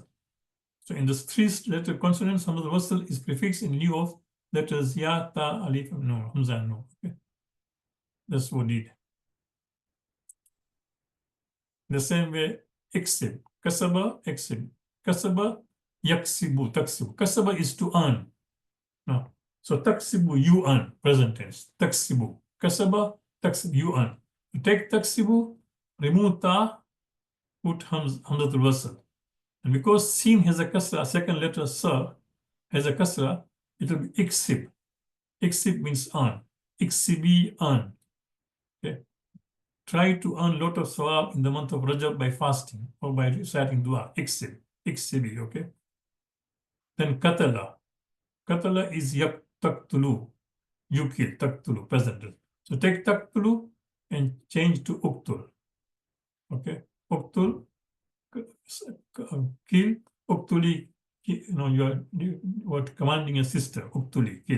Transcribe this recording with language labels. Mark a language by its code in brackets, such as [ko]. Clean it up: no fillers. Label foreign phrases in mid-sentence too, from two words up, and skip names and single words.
[en] So in the three letter consonants, [ar] همزة الوصل [en] is prefixed in lieu of letters Ya, Ta, Alif, and Nun, Hamza, and Nun. Okay? That's what it. The same way, [ar] اكسب كسب اكسب كسب يكسب تكسب. [en] Kasaba is to earn. No. So Taksibu, you earn, present tense. [ar] تكسب كسب تكسب, [en] you earn. You take Taksibu, remove Ta, put [ar] همزة الوصل. [en] And because Sin has a kasra, second letter Sa has a kasra, it will be Iksib. Iksib means earn. Iksibi, earn. Okay. Try to earn a lot of sawab in the month of Rajab by fasting or by reciting dua. [ar] اكسب اكسبي, [en] okay? Then Katala. Katala is yak taktulu. You kill, taktulu, present. So take taktulu and change to uktul. Okay? Uktul, kill, uktuli, you are commanding a sister, uktuli, kill.